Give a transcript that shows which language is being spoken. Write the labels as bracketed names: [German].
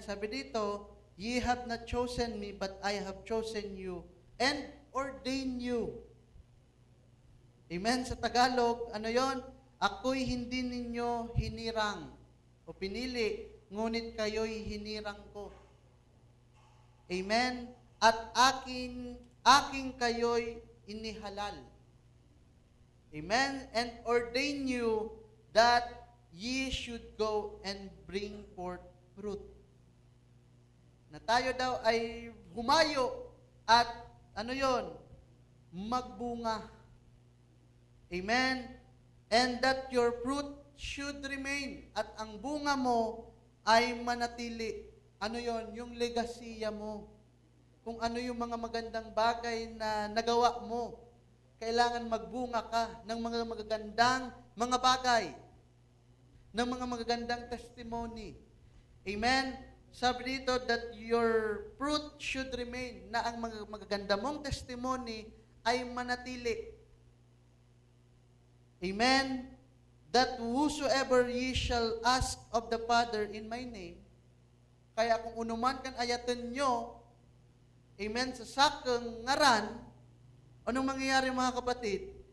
[Filipino] Sabi dito, [English] ye have not chosen me, but I have chosen you and ordained you. [Filipino] Amen. Sa Tagalog, ano yon? Ako'y hindi ninyo hinirang o pinili, ngunit kayo'y hinirang ko. Amen. At aking kayo'y inihalal. Amen. [English] And ordain you that ye should go and bring forth fruit. [Filipino] Na tayo daw ay humayo at ano yon? Magbunga. Amen. [English] And that your fruit should remain. [Filipino] At ang bunga mo ay manatili. Ano yon? Yung legasiya mo. Kung ano yung mga magandang bagay na nagawa mo. Kailangan magbunga ka ng mga magagandang mga bagay. Ng mga magagandang testimony. Amen? Sabi dito [English] that your fruit should remain. [Filipino] Na ang mga magaganda mong testimony ay manatili. [English] Amen? That whosoever ye shall ask of the Father in my name, [Filipino] kaya kung unuman kan ayatan nyo, [English] amen, [Filipino] sa sakang ngaran, anong mangyayari mga kapatid?